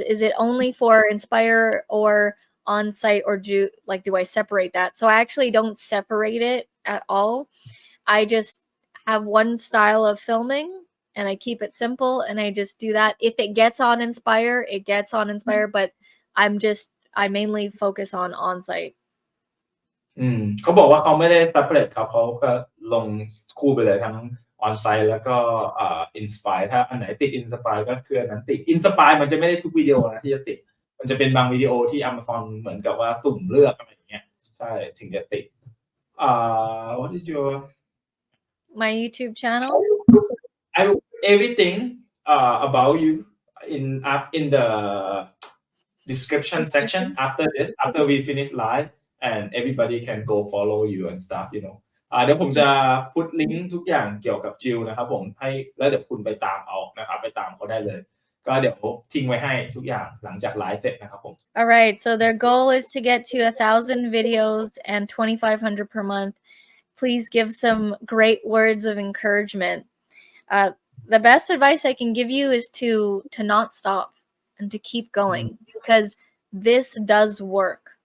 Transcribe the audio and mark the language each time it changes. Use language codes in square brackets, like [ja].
[en] Is it only for Inspire or on-site, or do I separate that? So I actually don't separate it at all. I just have one style of filming and I keep it simple and I just do that. If it gets on Inspire, it gets on Inspire, but I mainly focus on on-site. [th] เขาบอกว่าเขาไม่ได้ separate ครับเขาก็ลงคู่ไปเลยทั้ง on-site แล้วก็inspire ถ้าอันไหนติด inspire ก็คืออันนั้นติด inspire มันจะไม่ได้ทุกวิดีโอนะที่จะติดมันจะเป็นบางวิดีโอที่ Amazon เหมือนกับว่าสุ่มเลือกอะไรอย่างเงี้ยใช่ถึงจะติด [en] what is your My YouTube channel? I everything about you in the description section after we finish live and everybody can go follow you and stuff [th] เดี๋ยวผมจะ put ลิงก์ทุกอย่างเกี่ยวกับจิลนะครับผมให้แล้วเดี๋ยวคุณไปตามเอานะครับไปตามเขาได้เลยก็เดี๋ยวทิ้งไว้ให้ทุกอย่างหลังจากไลฟ์เสร็จนะครับผม [en] All right, so their goal is to get to 1,000 videos and 2,500 per month. Please give some great words of encouragement. The best advice I can give you is to not stop and to keep going, because this does work.